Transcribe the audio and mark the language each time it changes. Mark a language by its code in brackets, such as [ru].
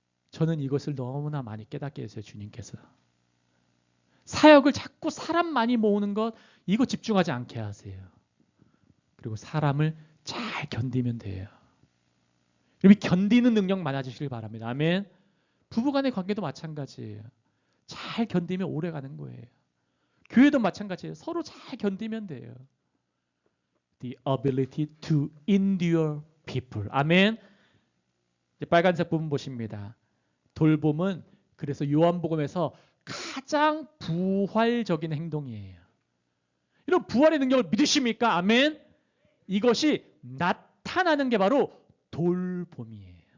[ko] 저는 이것을 너무나 많이 깨닫게 했어요. 주님께서. 사역을 자꾸 사람 많이 모으는 것 이거 집중하지 않게 하세요. 그리고 사람을 잘 견디면 돼요. 여러분 견디는 능력 많아지시길 바랍니다. 아멘. 부부간의 관계도 마찬가지예요. 잘 견디면 오래 가는 거예요. 교회도 마찬가지예요. 서로 잘 견디면 돼요. [en] The ability to endure people. [ko] 아멘. 이제 빨간색 부분 보십니다. 돌봄은 그래서 요한복음에서 가장 부활적인 행동이에요. 이런 부활의 능력을 믿으십니까? 아멘. 이것이 나타나는 게 바로 돌봄이에요.